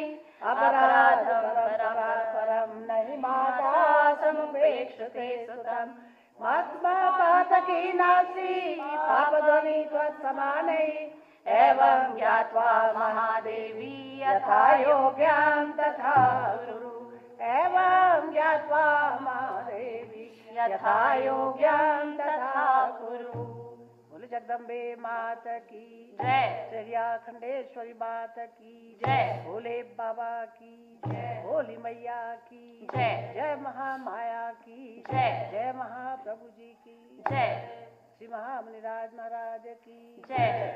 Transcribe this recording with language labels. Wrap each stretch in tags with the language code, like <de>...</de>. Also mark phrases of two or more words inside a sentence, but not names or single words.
<sa>अपराधं परं नहि माता समुपेक्षते सुतं मत्पातकी नास्ति पापध्वनि त्वत्समानै एवं ज्ञात्वा महादेवी यथा योग्यं तथा कुरु एवं ज्ञात्वा महादेवी यथा योग्यं तथा कुरु।</sa> <hi>बोले जगदम्बे मात की जय, श्री खंडेश्वरी मात की जय, भोले बाबा की जय, भोली मैया की जय, जय महामाया की जय, जय महाप्रभु जी की जय, श्री महामुनिराज महाराज की जय।</hi>